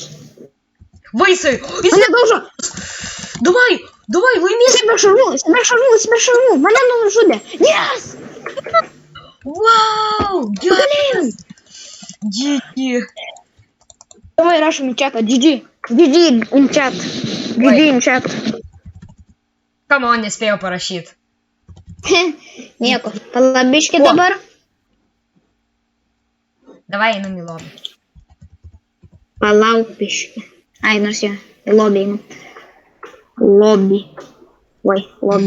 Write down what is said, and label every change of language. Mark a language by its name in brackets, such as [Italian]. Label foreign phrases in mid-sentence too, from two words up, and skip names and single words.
[Lithuanian] Vaisai! Mane daužo! Davai, laimės! Jis be šarvų! Mane nužudė! Yes! Wow! Gerai! GG! Davai rašom į chatą. [English] GG in chat. Come on, [Lithuanian] nespėjau parašyti. Nieko. Palabiški dabar. Davai, einam į lobį. Palauk biški. Nors jo. Į lobį einam. [English] Lobby. Lobby.